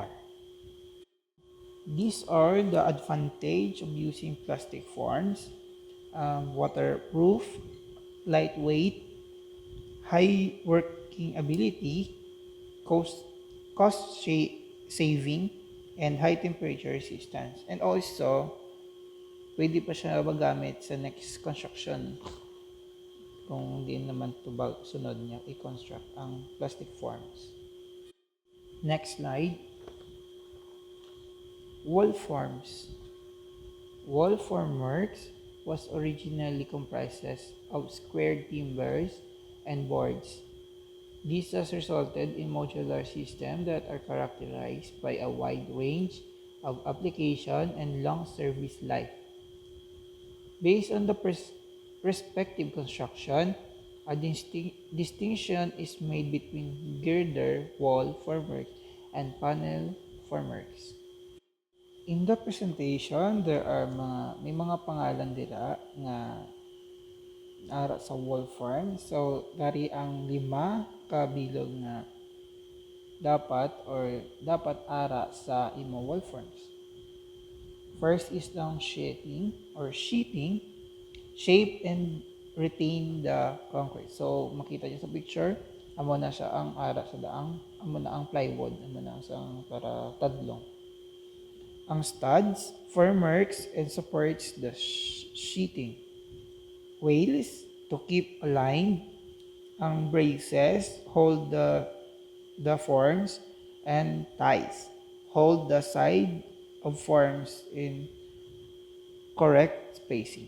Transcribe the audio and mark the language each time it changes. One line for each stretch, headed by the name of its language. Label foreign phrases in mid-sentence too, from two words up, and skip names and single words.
English: These are the advantage of using plastic forms: waterproof, lightweight, high working ability, cost, saving, and high temperature resistance. And also,
Hiligaynon: pwede pa siya magamit sa
English: next construction
Hiligaynon: kung hindi naman ito sunod niya i-construct ang
English: plastic forms. Next slide. Wall forms. Wall formworks was originally comprises of squared timbers and boards. This has resulted in modular systems that are characterized by a wide range of application and long service life. Based on the respective construction, a distinction is made between girder wall formwork and panel formworks. In the presentation,
Hiligaynon: may mga pangalan dira nga ara sa wall form. So, dari ang 5 kabilog na dapat ara sa imo
English: wall forms. First is ang sheeting, shape and retain the concrete. So,
Hiligaynon: makita niyo sa picture, amo na siya ang ara sa daang, amo na ang plywood, amo na sa para tadlong.
English: Ang studs, formworks, and supports the sheeting. Wales to keep aligned. Ang braces hold the forms, and ties hold the side of forms in correct spacing.